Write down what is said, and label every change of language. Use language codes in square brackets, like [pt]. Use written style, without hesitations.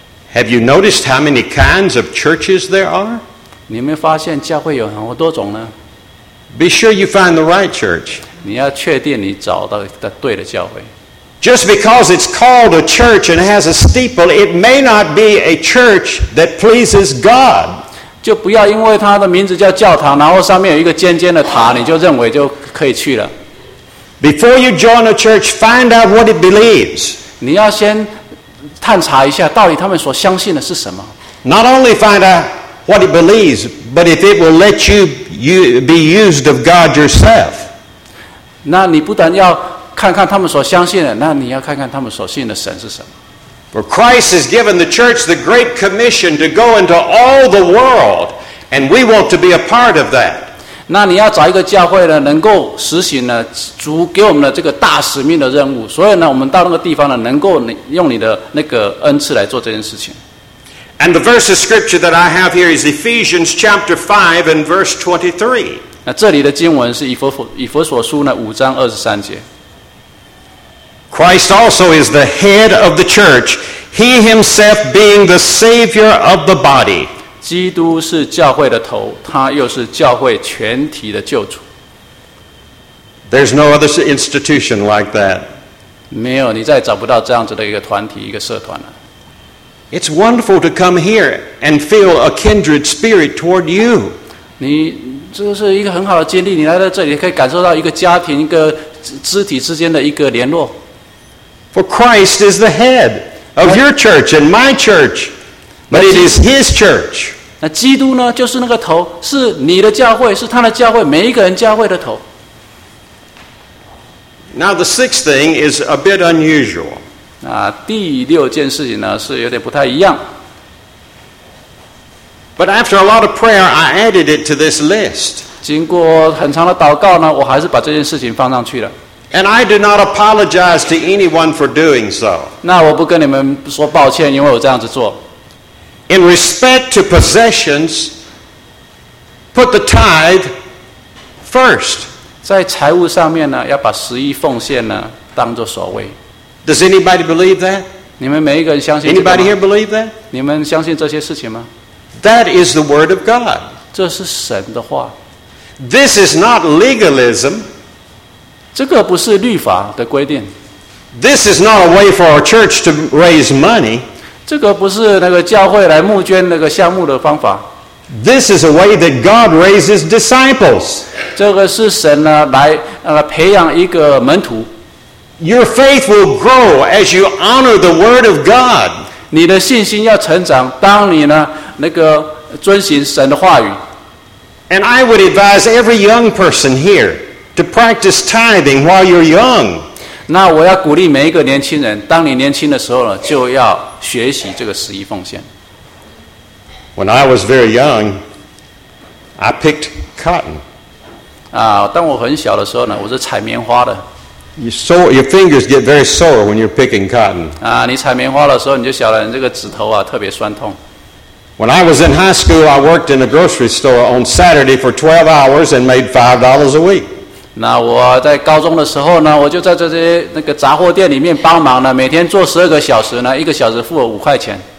[en] Have you noticed how many kinds of churches there are? [zh] 你有没有发现教会有很多种呢？ [en] Be sure you find the right church. [zh] 你要确定你找到的对的教会。 [en] Just because it's called a church and has a steeple, it may not be a church that pleases God. [zh] 就不要因为它的名字叫教堂，然后上面有一个尖尖的塔，你就认为就可以去了。 [en] Before you join a church, find out what it believes. [zh] 你要先探查一下到底他们所相信的是什么。 [en] Not only find out. What it believes, but if it will let you be used of God yourself. [zh] 那你不但要看看他们所相信的，那你要看看他们所信的神是什么。 [en] For Christ has given the church the great commission to go into all the world, and we want to be a part of that. [zh] 那你要找一个教会呢，能够实行呢主给我们的这个大使命的任务，所以呢，我们到那个地方呢，能够用你的那个恩赐来做这件事情。 [en] And the verse of scripture that I have here is Ephesians chapter 5 and verse 23. [zh] 那这里的经文是以弗所书呢五章二十三节。 [en] Christ also is the head of the church, he himself being the savior of the body. [zh] 基督是教会的头，他又是教会全体的救主。 [en] There's no other institution like that. [zh] 没有，你再找不到这样子的一个团体，一个社团了。 [en] It's wonderful to come here and feel a kindred spirit toward you. [zh] 你这是一个很好的经历，你来到这里可以感受到一个家庭、一个肢体之间的一个联络。 [en] For Christ is the head of your church and my church, but it is His church. [zh] 那基督呢，就是那个头，是你的教会，是他的教会，每一个人教会的头。 [en] Now the sixth thing is a bit unusual. [zh] 那第六件事情呢，是有点不太一样。 [en] But after a lot of prayer, I added it to this list. [zh] 经过很长的祷告呢，我还是把这件事情放上去了。 [en] And I do not apologize to anyone for doing so. [zh] 那我不跟你们说抱歉，因为我这样子做。 [en] In respect to possessions, put the tithe first. [zh] 在财务上面呢，要把十一奉献呢当作首位。 [en] Does anybody believe that? [zh] 你们每一个人相信这个吗？ [en] Anybody here believe that? [zh] 你们相信这些事情吗？ [en] That is the word of God. [zh] 这是神的话。 [en] This is not legalism. [zh] 这个不是律法的规定。 [en] This is not a way for our church to raise money. [zh] 这个不是那个教会来募捐那个项目的方法。 [en] This is a way that God raises disciples. [zh] 这个是神呢来培养一个门徒。 [en] Your faith will grow as you honor the word of God. [zh] 你的信心要成长，当你呢那个遵行神的话语。 [en] And I would advise every young person here. To practice tithing while you're young. [zh] 那我要鼓励每一个年轻人，当你年轻的时候呢，就要学习这个十一奉献。 [en] When I was very young, I picked cotton. [zh] 啊，当我很小的时候呢，我是采棉花的。 [en] Your fingers get very sore when you're picking cotton. [zh] 啊，你采棉花的时候，你就晓得你这个指头啊特别酸痛。 [en] When I was in high school, I worked in a grocery store on Saturday for 12 hours and made $5 a week. [zh] 那我在高中的时候呢，我就在这些那个杂货店里面帮忙呢，每天做十二个小时呢，一个小时付我五块钱。